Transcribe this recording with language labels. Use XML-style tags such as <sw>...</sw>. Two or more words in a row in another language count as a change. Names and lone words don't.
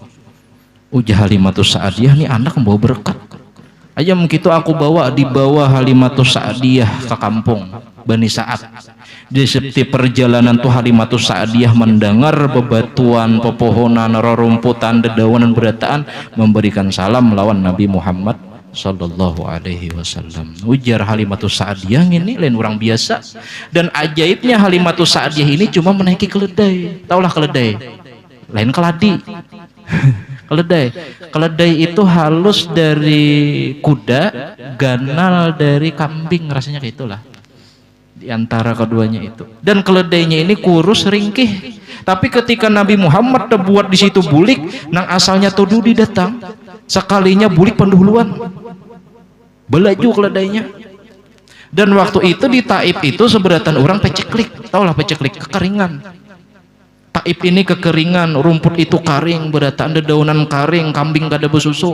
<bjn>Ujar Halimatus Sa'diyah, ini anak membawa berkat. Ayam gitu aku dibawa Halimatus Sa'diyah ke kampung Bani Sa'ad. Di setiap perjalanan tuh Halimatus Sa'diyah mendengar bebatuan, pepohonan, rerumputan, dedaunan, berataan, memberikan salam lawan Nabi Muhammad</bjn> <ar>صلى الله عليه وسلم.</ar> <bjn>Ujar Halimatus Sa'diyah ini lain orang biasa. Dan ajaibnya Halimatus Sa'diyah ini cuma menaiki keledai. Taulah keledai? Lain keladi. Keledai itu halus dari kuda, ganal dari kambing, rasanya kayak itulah di antara keduanya itu. Dan keledainya ini kurus ringkih, tapi ketika Nabi Muhammad buat di situ bulik, nang asalnya tududi datang, sekalinya bulik pendahuluan, belaju keledainya. Dan waktu itu di Taif itu seberatan orang peceklik, taulah peceklik, kekeringan. Taif ini kekeringan, rumput itu karing, berataan dedaunan karing, kambing gak ada besusu.</bjn>